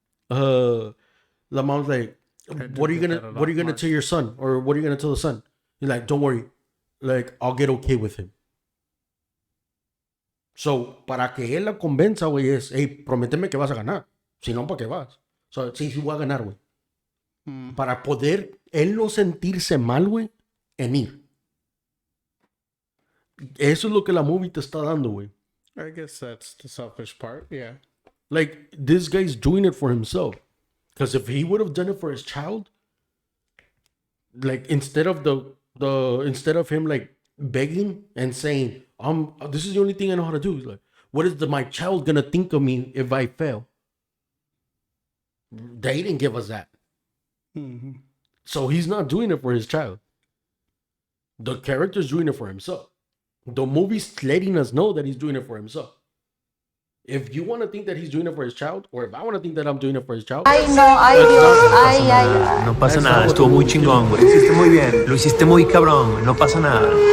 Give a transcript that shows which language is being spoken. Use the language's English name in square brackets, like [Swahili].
[English] La mom's like, what are you gonna tell your son? Or what are you gonna tell the son? He's like, don't worry. Like, I'll get okay with him. [Spanish] So, para que él la convenza, güey, es, hey, prométeme que vas a ganar. Si no, ¿para qué vas? So, sí, voy a ganar, güey. Para poder él no sentirse mal, güey, en ir. Eso es lo que la movie te está dando, güey. [English] I guess that's the selfish part, yeah. Like, this guy's doing it for himself. Because if he would have done it for his child, like, instead of him, like, begging and saying, this is the only thing I know how to do. He's like, what is my child gonna think of me if I fail? They didn't give us that. So he's not doing it for his child. The character's doing it for himself. The movie's letting us know that he's doing it for himself. If you want to think that he's doing it for his child, or if I want to think that I'm doing it for his child, [Spanish] Ay, no, ay, Dios, ay, ay. No pasa nada, estuvo muy chingón, güey. Lo hiciste muy bien, lo hiciste muy cabrón, no pasa nada.